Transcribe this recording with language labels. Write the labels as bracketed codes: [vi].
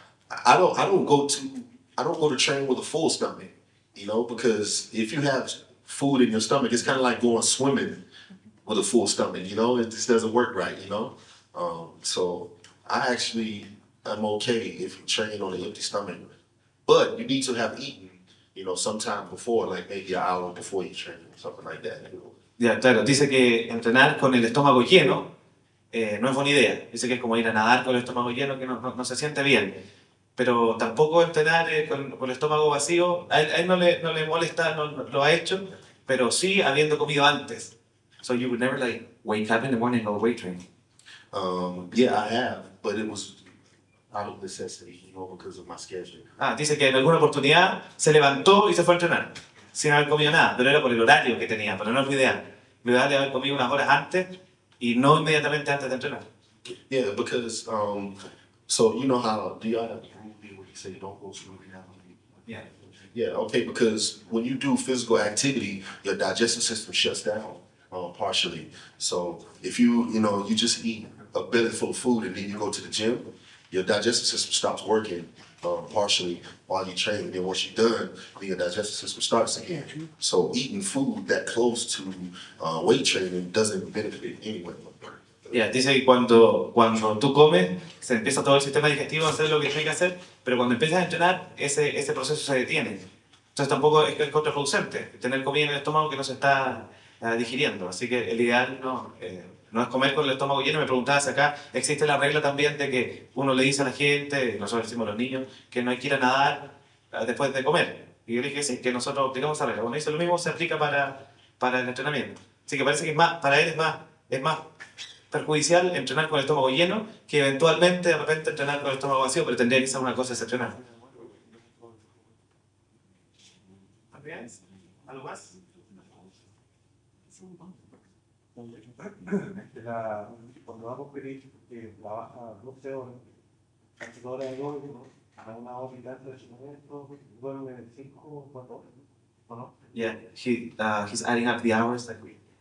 [en] I don't go to train with a full stomach, you know, because if you have food in your stomach, it's kind of like going swimming with a full stomach, you know. It just doesn't work right, you know. So I actually am okay if you train on an empty stomach, but you need to have eaten, you know, sometime before, like maybe an hour before you train, something like that. [es] Ya, claro, dice que entrenar con el estómago lleno no es buena idea. Dice que es como ir a nadar con el estómago lleno, que no se siente bien. Pero tampoco entrenar con el estómago vacío, a él no le molesta, no lo ha hecho, pero sí habiendo comido antes. [en] So you would never like wake up in the morning and go weight training. Yeah, I have, but it was out of necessity, you know, because of my schedule. [es] Dice que en alguna oportunidad se levantó y se fue a entrenar, sin haber comido nada, pero era por el horario que tenía, pero no es lo ideal. Lo ideal es haber comido unas horas antes y no inmediatamente antes de entrenar. [en] Yeah, because so you know how do y'all have a rule here where you say don't go swimming out? Yeah. Yeah, okay, because when you do physical activity, your digestive system shuts down partially. So if you just eat a belly full of food and then you go to the gym, your digestive system stops working partially while you train. Then once you're done, then your digestive system starts again. So eating food that close to weight training doesn't benefit anyway. [es] Yeah, dice que cuando tú comes, se empieza todo el sistema digestivo a hacer lo que tiene que hacer, pero cuando empiezas a entrenar, ese proceso se detiene. Entonces tampoco es contraproducente tener comida en el estómago que no se está digiriendo. Así que el ideal no es comer con el estómago lleno. Me preguntabas acá, existe la regla también de que uno le dice a la gente, nosotros decimos a los niños, que no hay que ir a nadar después de comer. Y yo le dije sí, que nosotros aplicamos esa regla. Cuando dice lo mismo, se aplica para el entrenamiento. Así que parece que para él es más perjudicial entrenar con el estómago lleno que eventualmente de repente entrenar con el estómago vacío, pero tendría que ser una cosa excepcional. ¿Algo más? Cuando vamos a pedir trabaja 12 horas, 8 horas de golpe, a una hora y tanto de suplemento, duerme 5 o 4 horas, ¿o no? [en] Yeah, he's adding up the hours that we.